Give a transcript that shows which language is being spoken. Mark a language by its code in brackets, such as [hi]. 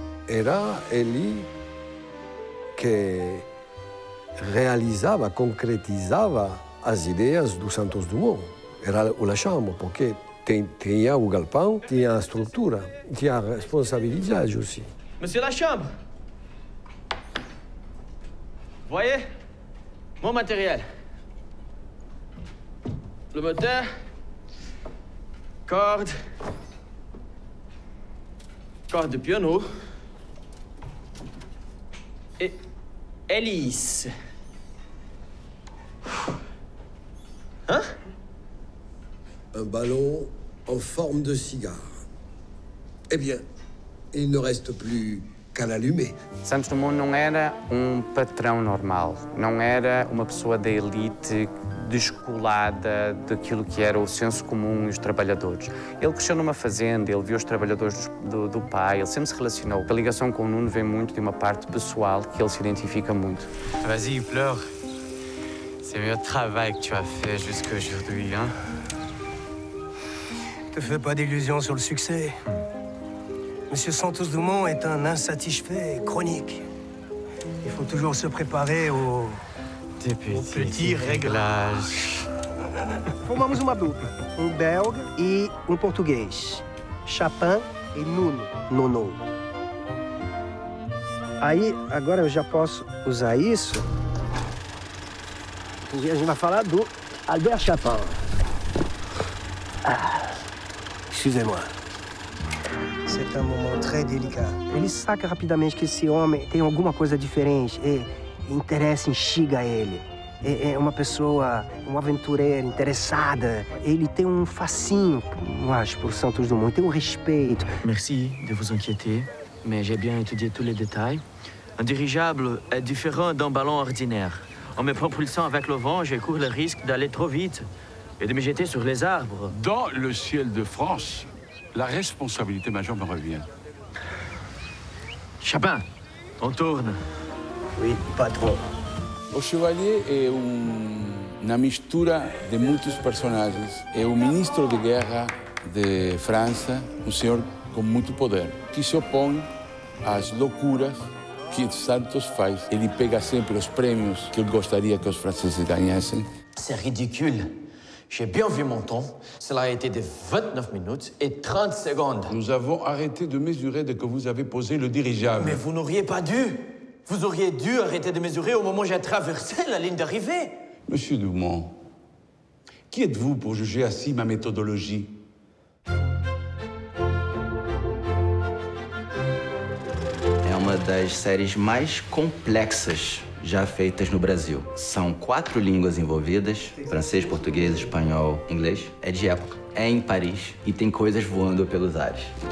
[pt] Era ele que realizava, concretizava as ideias do Santos Dumont. Era o Lachambre, porque tinha o galpão, tinha a estrutura, tinha a responsabilidade [fr] aussi. Monsieur Lachambre, voyez mon matériel. Le moteur, corde de piano et hélice. Hein? Un ballon en forme de cigare. Eh bien, il ne reste plus qu'à l'allumer. [pt] Santos Dumont não era um patrão normal, não era uma pessoa da elite descolada daquilo que era o senso comum e os trabalhadores. Ele cresceu numa fazenda, ele viu os trabalhadores do pai, ele sempre se relacionou. A ligação com o Nuno vem muito de uma parte pessoal que ele se identifica muito. [fr] Vas-y, pleure. C'est le travail que tu as fait jusqu'à aujourd'hui, hein? Ne te fais pas d'illusions sur le succès. Monsieur Santos Dumont est un insatisfait chronique. Il faut toujours se préparer aux petits réglages. [pt] Formamos uma dupla, um belga e um português. Chapin e Nono. Aí, agora eu já posso usar isso, porque a gente vai falar do Albert Chapin. [fr] Excusez-moi. C'est un moment très délicat. [pt] Ele saca rapidamente que esse homem tem alguma coisa diferente e interessa, instiga ele. É uma pessoa, um aventureiro, interessada. Ele tem um fascínio, eu acho, por Santos Dumont. Tem um respeito. [fr] Merci de vous inquiéter, mais j'ai bien étudié tous les détails. Un dirigeable est différent d'un ballon ordinaire. En me propulsant avec le vent, je cours le risque d'aller trop vite et de me jeter sur les arbres. Dans le ciel de France, la responsabilité majeure me revient. Chapin, on tourne. Oui, patron. [pt] O Chevalier é uma mistura de muitos personagens. É o ministro de guerra de França, um senhor com muito poder, que se opõe às loucuras que Santos faz. Ele pega sempre os prêmios que ele gostaria que os franceses ganhassem. [fr] C'est ridicule. J'ai bien vu mon temps. Cela a été de 29 minutes et 30 secondes. Nous avons arrêté de mesurer dès que vous avez posé le dirigeable. Mais vous n'auriez pas dû. Vous auriez dû arrêter de mesurer au moment où j'ai traversé la ligne d'arrivée. Monsieur Dumont, qui êtes-vous pour juger ainsi ma méthodologie? [pt] É uma das séries mais complexas já feitas no Brasil. São 4 línguas envolvidas, francês, português, espanhol, inglês. É de época, é em Paris e tem coisas voando pelos ares.